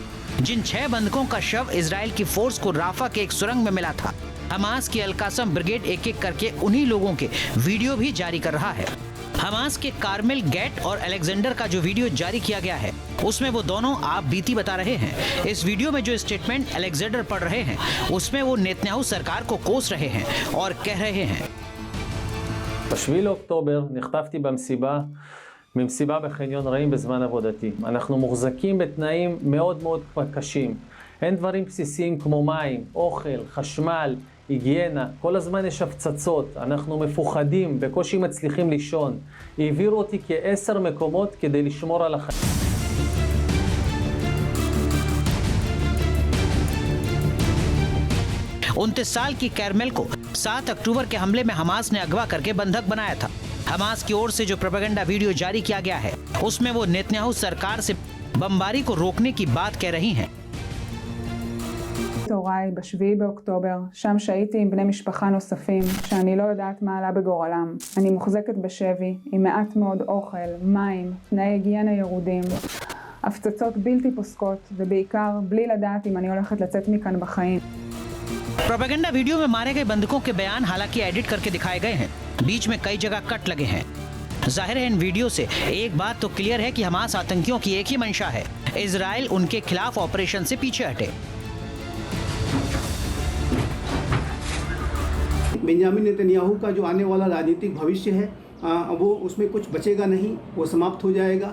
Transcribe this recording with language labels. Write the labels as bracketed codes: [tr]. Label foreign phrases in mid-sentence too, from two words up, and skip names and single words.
[hi] जिन 6 बंधकों का शव इजराइल की फोर्स को राफा के एक सुरंग में मिला था, हमास की अल कासम ब्रिगेड एक एक करके उन्हीं लोगों के वीडियो भी जारी कर रहा है। हमास के कार्मेल गेट और अलेक्जेंडर का जो वीडियो जारी किया गया है, उसमें वो दोनों आप बीती बता रहे हैं। इस वीडियो में जो स्टेटमेंट अलेक्जेंडर पढ़ रहे हैं, उसमें वो नेतन्याहू सरकार को कोस रहे हैं और कह रहे हैं, [he] ב-7 לאוקטובר נחטפתי ממסיבה בחניון רעים בזמן עבודתי. אנחנו מוחזקים בתנאים מאוד מאוד קשים. אין דברים בסיסיים כמו מים, אוכל, חשמל, היגיינה. כל הזמן יש הפצצות. אנחנו מפוחדים, בקושי מצליחים לישון. העבירו אותי כ10 מקומות כדי לשמור על החיים. [hi] 29 साल की कैरमेल को 7 अक्टूबर के हमले में हमास ने अगवा करके बंधक बनाया था। हमास की ओर से जो प्रोपेगेंडा वीडियो जारी किया गया है, उसमें वो नेतन्याहू सरकार से बमबारी को रोकने की बात कह रही हैं। [he] הוריי ב-7 באוקטובר, שם שהייתי עם בני משפחה נוספים, שאני לא יודעת מה עלה בגורלם. אני מוחזקת בשבי, עם מעט מאוד אוכל, מים, תנאי היגיינה ירודים, הפצצות בלתי פוסקות, ובעיקר בלי לדעת אם אני הולכת לצאת מכאן בחיים. [hi] प्रोपेगेंडा वीडियो में मारे गए बंधकों के बयान हालांकि एडिट करके दिखाए गए हैं, बीच में कई जगह कट लगे हैं। जाहिर है इन वीडियो से एक बात तो क्लियर है कि हमास आतंकियों की एक ही मंशा है, इजराइल उनके खिलाफ ऑपरेशन से पीछे हटे। बेंजामिन नेतन्याहू का जो आने वाला राजनीतिक भविष्य है, वो उसमें कुछ बचेगा नहीं, वो समाप्त हो जाएगा।